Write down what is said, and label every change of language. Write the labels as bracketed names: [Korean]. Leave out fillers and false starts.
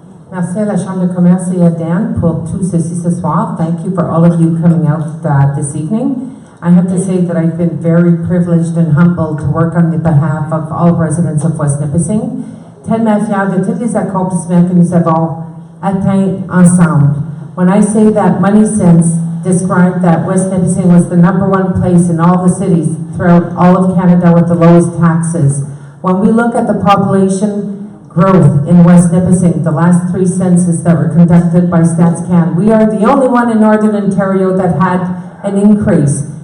[French] Merci à la Chambre de commerce et à Dan pour tout ceci ce soir. [English] Thank you for all of you coming out this evening. I have to say that I've been very privileged and humbled to work on the behalf of all residents of West Nipissing. [French] Tellement fière de tous les accomplissements que nous avons atteints ensemble. [English] When I say that Money Sense described that West Nipissing was the #1 place in all the cities throughout all of Canada with the lowest taxes. When we look at the population growth in West Nipissing, the last 3 census that were conducted by StatsCan, we are the only one in Northern Ontario that had an increase.